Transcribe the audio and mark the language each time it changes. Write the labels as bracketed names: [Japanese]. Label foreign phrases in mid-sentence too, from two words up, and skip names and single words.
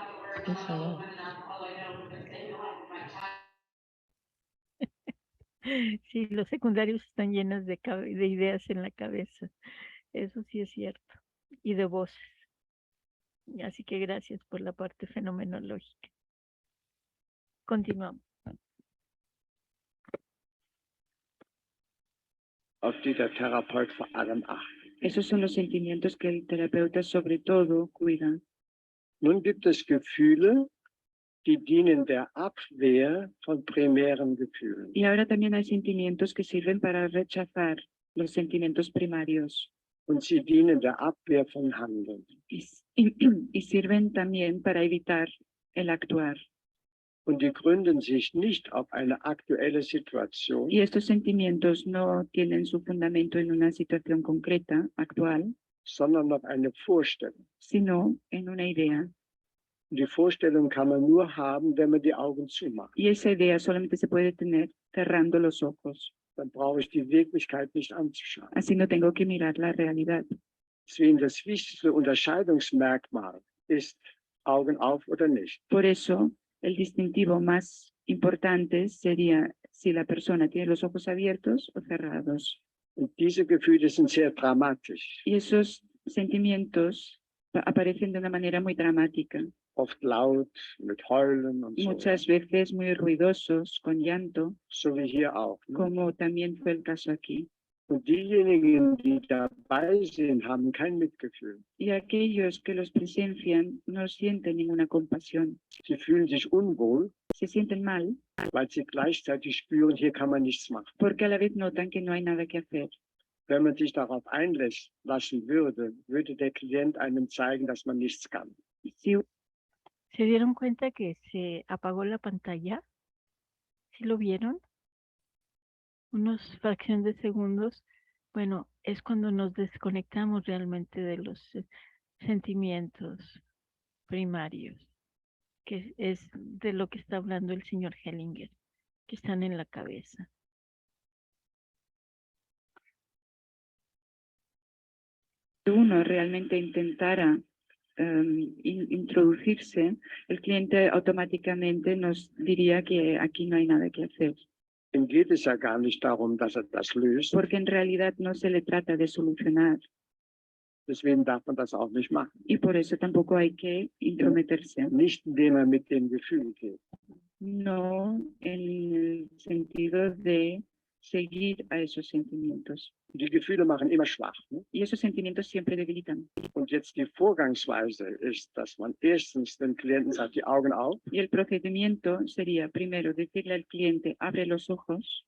[Spanish] Sí, los secundarios están llenos de ideas en la cabeza. Eso sí es cierto. Y de voces. Así que gracias por la parte fenomenológica. Continuamos. [German] auf die der Therapeut vor allem achtet. [Spanish] Esos son los sentimientos que el terapeuta sobre todo cuida. [German] Nun gibt es Gefühle, die dienen der Abwehr von primären Gefühlen. [Spanish] Y ahora también hay sentimientos que sirven para rechazar los sentimientos primarios [German] Und sie dienen der Abwehr von Handeln. [Spanish] y sirven también para evitar el actuar. [German] Und die gründen sich nicht auf eine aktuelle Situation, [Spanish] Y estos sentimientos no tienen su fundamento en una situación concreta, actual, [German] sondern auf eine Vorstellung. [Spanish] sino en una idea. [German] Und die Vorstellung kann man nur haben, wenn man die Augen zumacht. [Spanish] Y esa idea solamente se puede tener cerrando los ojos. [German] Dann brauche ich die Wirklichkeit nicht anzuschauen. [Spanish] Así no tengo que mirar la realidad. [German] Deswegen das wichtigste Unterscheidungsmerkmal ist Augen auf oder nicht. [Spanish] Por eso, el distintivo más importante sería si la persona tiene los ojos abiertos o cerrados. [German] Und diese Gefühle sind sehr dramatisch, [Spanish] Y esos sentimientos aparecen de una manera muy dramática, [German] oft laut, mit Heulen und so. [Spanish] muchas veces muy ruidosos, con llanto, [German] So wie hier auch. Ne? [Spanish] como también fue el caso aquí. [German] Und diejenigen, die dabei sind, haben kein Mitgefühl. [Spanish] Y aquellos que los presencian no sienten ninguna compasión, [German] Sie fühlen sich unwohl, [Spanish] se sienten mal [German] weil sie gleichzeitig spüren, hier kann man nichts machen. [Spanish] porque a la vez notan que no hay nada que hacer. [German] Wenn man sich darauf einlassen würde, würde der Klient einem zeigen, dass man nichts kann. [Spanish] Si ¿Se dieron cuenta que se apagó la pantalla? ¿Sí lo vieron? Unos fracciones de segundos. Bueno, es cuando nos desconectamos realmente de los sentimientos primarios, que es de lo que está hablando el señor Hellinger, que están en la cabeza. uno realmente intentara introducirse, el cliente automáticamente nos diría que aquí no hay nada que hacer, [German] Ihm geht es ja gar nicht darum, dass das löst. [Spanish] porque en realidad no se le trata de solucionar [German] Deswegen darf man das auch nicht machen. [Spanish] y por eso tampoco hay que intrometerse, [German] Nicht indem mit dem Gefühl geht. [Spanish] no en el sentido de seguir a esos sentimientos. [German] Die Gefühle machen immer schwach. Ne? [Spanish] Y esos sentimientos siempre debilitan. [German] Und jetzt die Vorgangsweise ist, dass man erstens dem Klienten sagt, die Augen auf, [Spanish] Y el procedimiento sería primero decirle al cliente, abre los ojos,